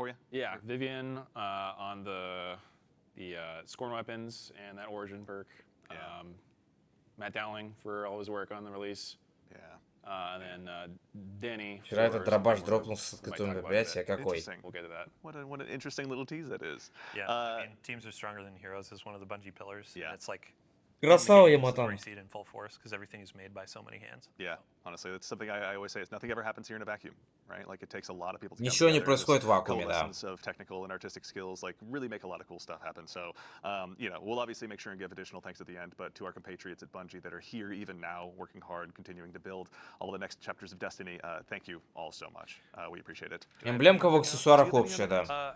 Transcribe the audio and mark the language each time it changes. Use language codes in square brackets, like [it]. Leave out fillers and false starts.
[en] Yeah, Vivian on the Scorn Weapons and that Origin perk. Matt Dowling for all his work on the release. And then Denny. [ru] Вчера этот дробаш дропнулся с открытым мероприятия. Какой? [en] We'll get to that. What an interesting little tease that is. Yeah, I mean, teams are stronger than heroes is one of the Bungie pillars. Yeah. And it's like [ru] Красава, Яматан. [en] in full force because everything is made by so many hands. Yeah, honestly, that's something I always say is nothing ever happens here in a vacuum, right? Like it takes a lot of people to [ru] Ничего не происходит в вакууме, да. [en] of technical and artistic skills, like really make a lot of cool stuff happen. So, you know, we'll obviously make sure and give additional thanks at the end, but to our compatriots at Bungie that are here even now, working hard, continuing to build all the next chapters of Destiny, thank you all so much. We appreciate it. [ru] Эмблемка в аксессуарах общая, да.